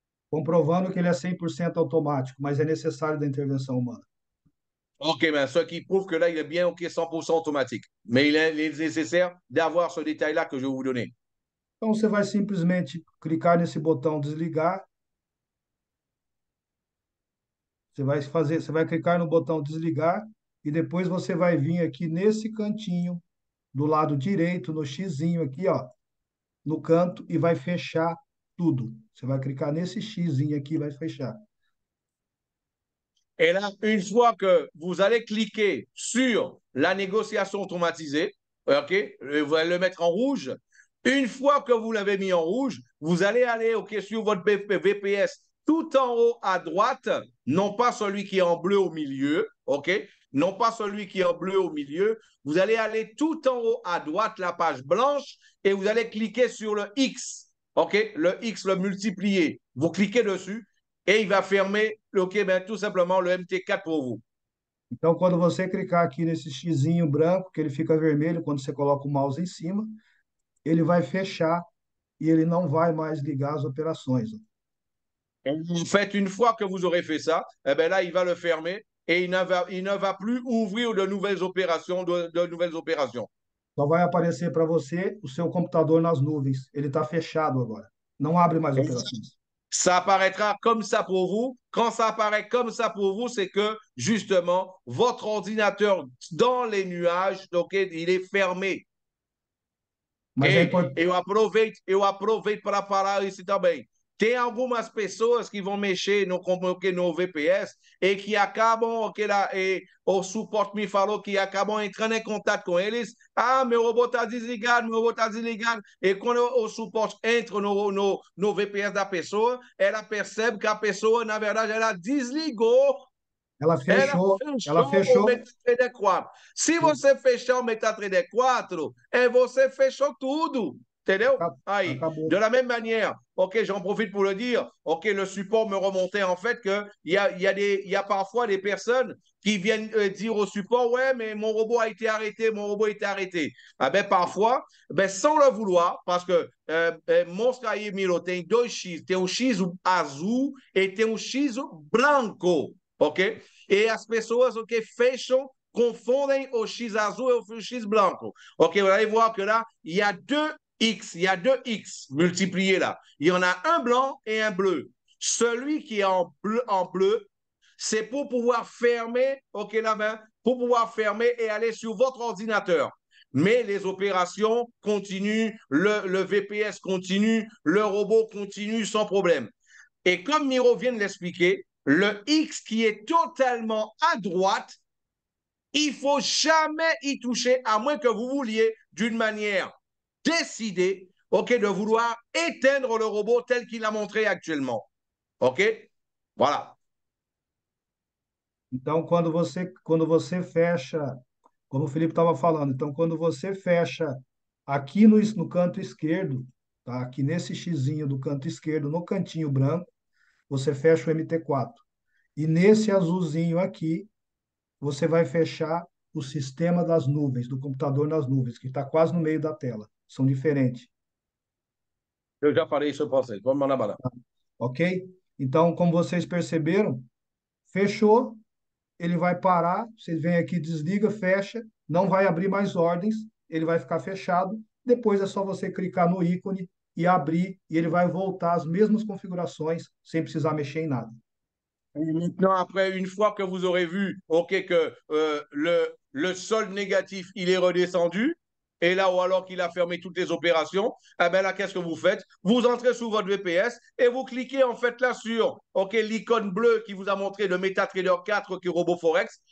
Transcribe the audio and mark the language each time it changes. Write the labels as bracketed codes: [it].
[pt] Comprovando que ele é 100% automático, mas é necessário da intervenção humana. [fr] OK, ben, ce qui prouve que là, il est bien OK 100% automatique. Mais il est nécessaire d'avoir ce détail-là que je vais vous donner. [pt] Então, você vai simplesmente clicar nesse botão desligar. Você vai clicar no botão desligar e depois você vai vir aqui nesse cantinho do lado direito, no xizinho aqui, ó, no canto e vai fechar tudo. Você vai clicar nesse xizinho aqui e vai fechar. [fr] Et là, une fois que vous allez cliquer sur la négociation automatisée, OK, vous allez le mettre en rouge. Une fois que vous l'avez mis en rouge, vous allez aller OK, sur votre VPS tout en haut à droite, non pas celui qui est en bleu au milieu, OK, non pas celui qui est en bleu au milieu. Vous allez aller tout en haut à droite, la page blanche, et vous allez cliquer sur le X, OK, le X, le multiplier. Vous cliquez dessus et il va fermer OK, ben, tout simplement le MT4 pour vous. [pt] Então, quando você clicar aqui nesse xizinho branco, que ele fica vermelho quando você coloca o mouse em cima, ele vai fechar e ele não vai mais ligar as operações. [fr] En fait, une fois que vous aurez fait ça, eh ben là, il va le fermer et il ne va plus ouvrir de nouvelles opérations, de nouvelles opérations. [pt] Só vai aparecer para você o seu computador nas nuvens. Ele está fechado agora. Não abre mais operações. [fr] Ça apparaîtra comme ça pour vous. Quand ça apparaît comme ça pour vous, c'est que justement, votre ordinateur dans les nuages, donc, il est fermé. [pt] Mas é importante. Eu aproveito para falar isso também. Tem algumas pessoas que vão mexer no VPS e que acabam, o suporte me falou que acabam entrando em contato com eles. Ah, meu robô está desligado, meu robô está desligado. E quando o suporte entra no VPS da pessoa, ela percebe que a pessoa, na verdade, ela desligou. Ela O fechou. MetaTrader 4. Se você fechar o MetaTrader 4, você fechou tudo. Entendeu? Aí, Acabou. [fr] de la même manière, OK, j'en profite pour le dire, OK, le support me remontait en fait qu'il y a parfois des personnes qui viennent dire au support, ouais, mais mon robot a été arrêté, mon robot a été arrêté. Ah ben, parfois, ben, sans le vouloir, parce que [pt] Monstre aí, Milo, tem dois X, tem um X azul e tem um X branco, OK? E as pessoas, OK, fecham, confondem o X azul et o X branco. [fr] OK, vous allez voir que là, il y a deux X, il y a deux X multipliés là. Il y en a un blanc et un bleu. Celui qui est en bleu, c'est pour pouvoir fermer, OK, la main, pour pouvoir fermer et aller sur votre ordinateur. Mais les opérations continuent, le VPS continue, le robot continue sans problème. Et comme Miro vient de l'expliquer, le X qui est totalement à droite, il ne faut jamais y toucher, à moins que vous vouliez d'une manière décidé, OK, de vouloir éteindre le robot tel qu'il a montré actuellement. OK? Voilà. [pt] Então, quando você fecha como o Felipe estava falando. Então, quando você fecha aqui no canto esquerdo, tá? Aqui nesse xizinho do canto esquerdo, no cantinho branco, você fecha o MT4. E nesse azulzinho aqui, você vai fechar o sistema das nuvens, do computador nas nuvens, que está quase no meio da tela. São diferentes, Eu já falei isso para vocês. Vamos mandar bala. ok? Então, como vocês perceberam, fechou, ele vai parar, vocês vêm aqui, desliga, fecha, não vai abrir mais ordens, ele vai ficar fechado. Depois é só você clicar no ícone e abrir, e ele vai voltar às mesmas configurações, sem precisar mexer em nada. [fr] Et maintenant, après, une fois que vous aurez vu, OK, que le solde négatif, il est redescendu, et là, ou alors qu'il a fermé toutes les opérations, eh bien là, qu'est-ce que vous faites? Vous entrez sur votre VPS et vous cliquez en fait là sur OK, l'icône bleue qui vous a montré le MetaTrader 4 qui est RoboForex.